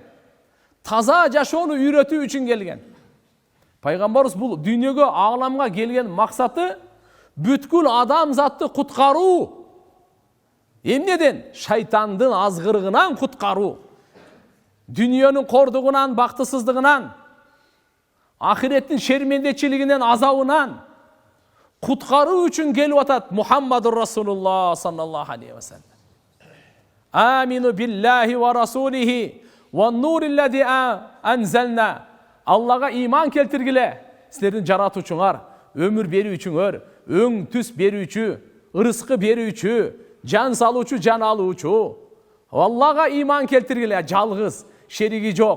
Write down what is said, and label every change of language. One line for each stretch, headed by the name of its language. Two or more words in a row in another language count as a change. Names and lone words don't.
Kyrgyz: Таза жашоону үйрөтүү үчүн келген. Пайгамбарыбыз бул дүйнөгө, ааламга келген максаты бүткүл адамзатты куткаруу. Эмнеден? Шайтандын азгырыгынан куткаруу. Дүйнөнүн кордугунан, бактысыздыгынан, ахиреттин шермендечилигинен, азабынан куткаруу үчүн келип атат
Arabic: محمد رسول الله صلى الله عليه وسلم. آمنوا بالله ورسوله والنور الذي أنزلنا.
Kyrgyz: Аллага иман келтиргиле. Силердин жаратуучуңар, өмүр берүүчүңөр, өң түс берүүчү, ырыскы берүүчү, жан салуучу, жан алуучу. Аллага иман келтиргиле, жалгыз, шериги жок.